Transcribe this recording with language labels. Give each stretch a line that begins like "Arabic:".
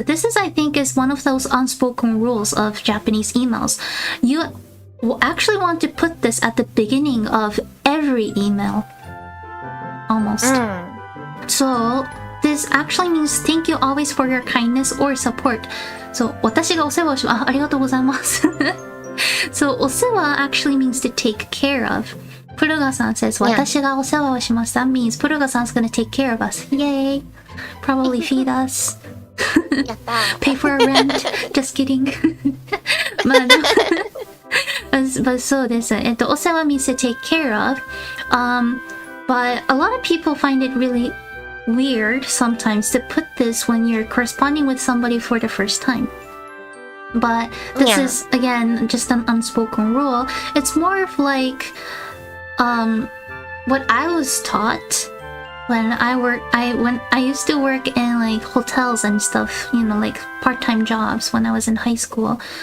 English: This is, I think, is one of those unspoken rules of Japanese emails. You will actually want to put this at the beginning of every email. Almost. So, this actually means thank you always for your kindness or support.
Japanese: So, 私がお世話をしありがとうございます。
English: So, お世話 actually means to take care of.
Japanese: プルガさん
English: says,
Japanese: 私がお世話をします。
English: That means プルガさん is going to take care of us. Yay! Probably feed us. Pay for our rent. Just kidding.
Japanese: まあでも
English: but
Japanese: そうです。
English: お世話 means to take care of. But a lot of people find it really weird sometimes to put this when you're corresponding with somebody for the first time. But this is, again, just an unspoken rule. It's more of like what I was taught when I used to work in like hotels and stuff, like part-time jobs when I was in high school.